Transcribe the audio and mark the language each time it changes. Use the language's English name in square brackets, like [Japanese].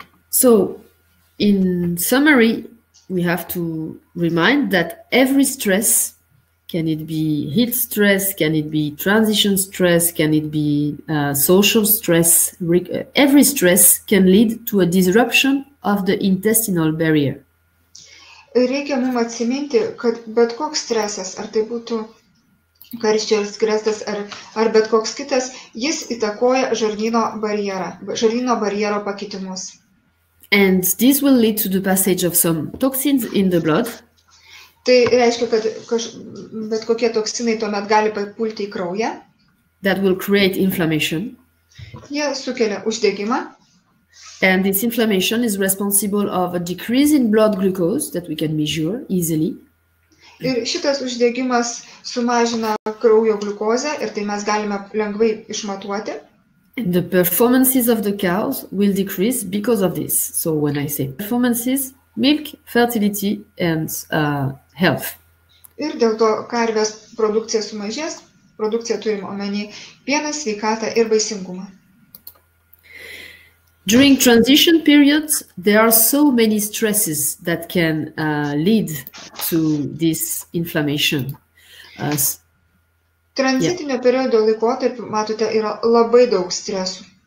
[English] So, in summary, we have to remind that every stress Can it be heat stress? Can it be transition stress? Can it be social stress? Every stress can lead to a disruption of the intestinal barrier. [Lithuanian] Reikia mums atsiminti, kad bet koks stresas, ar tai būtų karščio stresas, ar bet koks kitas, jis įtakoja žarnyno barjero pakitimus. [English] And this will lead to the passage of some toxins in the blood. [Lithuanian] Tai reiškia, kad bet kokie toksinai tuomet gali papulti į kraują. [English] That will create inflammation. [Lithuanian] Jie sukelia uždegimą. [English] And this inflammation is responsible of a decrease in blood glucose that we can measure easily. [Lithuanian] Ir šitas uždegimas sumažina kraujo gliukozę ir tai mes galime lengvai išmatuoti. [English] And the performances of the cows will decrease because of this. So when I say performances, milk, fertility, and health. [Lithuanian] Ir dėl to karvės produkcija sumažės, produkcija turim omeny pieną, sveikatą ir vaisingumą. [English] During transition periods, there are so many stresses that can lead to this inflammation. [Lithuanian] Tranzitinio periodo laikotarpiu, matote, yra labai daug stresų.